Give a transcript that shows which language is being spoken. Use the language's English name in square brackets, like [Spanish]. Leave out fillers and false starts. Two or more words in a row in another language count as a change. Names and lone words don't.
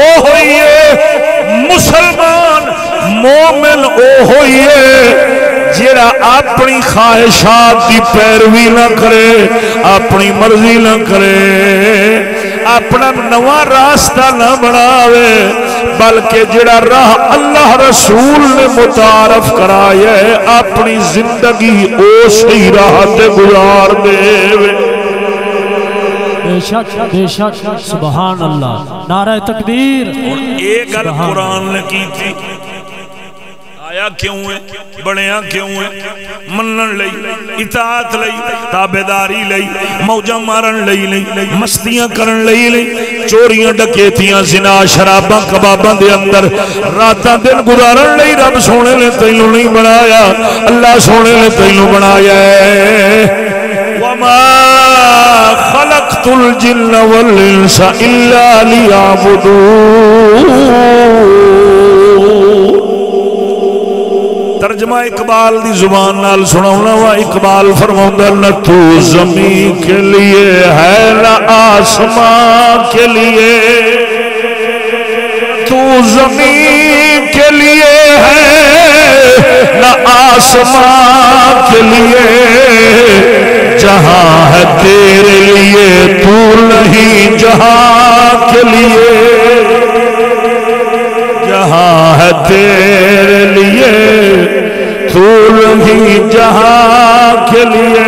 [Punjabi] ہوئی ہے، مسلمان مومن او ہوئی ہے جیڑا اپنی خواہشات دی پیروی نہ کرے، اپنی مرضی نہ کرے، اپنا نواں راستہ نہ بناوے، بلکہ جڑا راہ اللہ رسول نے متعارف کرایا ہے اپنی زندگی اسی راہ تے گزار دے۔ [Urdu] بے شک [Arabic] سبحان اللہ، [Urdu] نعرہ تکبیر۔ [Punjabi] اور ایک گل قرآن نے کی تھی، آیا کیوں ہے، بڑیاں کیوں ہے، منن لئی، اطاعت لئی، تابعداری لئی، موجاں مارن لئی نہیں، مستیاں کرن لئی نہیں، چوریاں ڈکیتیاں زنا شراباں کباباں دے اندر راتاں دن گزارن لئی رب سونے نے تینوں نہیں بنایا، اللہ سونے نے تینوں بنایا ہے۔ [Arabic] وما خلقت الجن والانس الا ليعبدون۔ [Punjabi] ترجمہ اقبال دی زبان نال سناؤنا وا، اقبال فرماؤندا [Urdu] نہ تو زمین کے لیے ہے نہ آسمان کے لیے، تو زمین کے لیے ہے نہ آسمان کے لیے، جہاں ہے تیرے لیے تو نہیں جہاں کے لیے، جہاں ہے تیرے لیے تو نہیں جہاں کے لیے۔